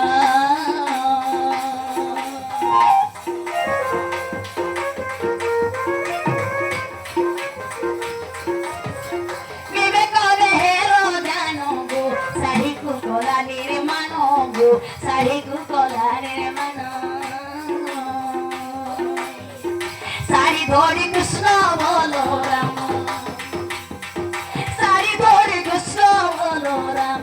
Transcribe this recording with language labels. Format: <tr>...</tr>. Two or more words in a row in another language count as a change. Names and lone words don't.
<or>ବିବେକ ମେହେର ଜାନ ଗো, ଶାଢୀକୁ କଲା ନିର୍ମାଣ ଗো, ଶାଢୀକୁ କଲା ନିର୍ମାଣ।</or> <bn>শাড়ি ধরে কৃষ্ণ বলো রাম, শাড়ি ধরে কৃষ্ণ বলো রাম।</bn>